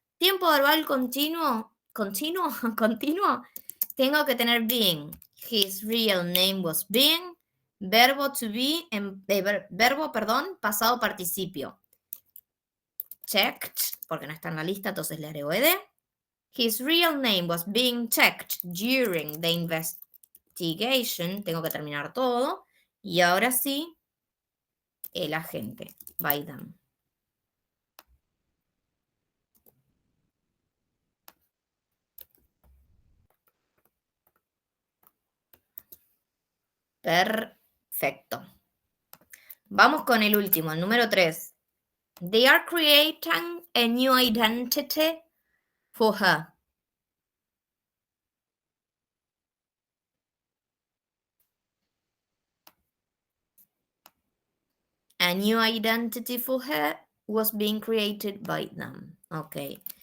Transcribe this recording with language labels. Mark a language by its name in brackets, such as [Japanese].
[Spanish] Tiempo verbal continuo. ¿Continuo? ¿Continuo? Tengo que tener being. [English] His real name was being. [Spanish] Verbo to be, verbo, perdón, pasado participio. Checked, porque no está en la lista, entonces le agrego ed. [English] His real name was being checked during the investigation. [Spanish] Tengo que terminar todo. Y ahora sí, el agente. [English] By them. [Spanish] Perfecto. Vamos con el último, el número 3. [English] They are creating a new identity for her. A new identity for her was being created by them. Okay.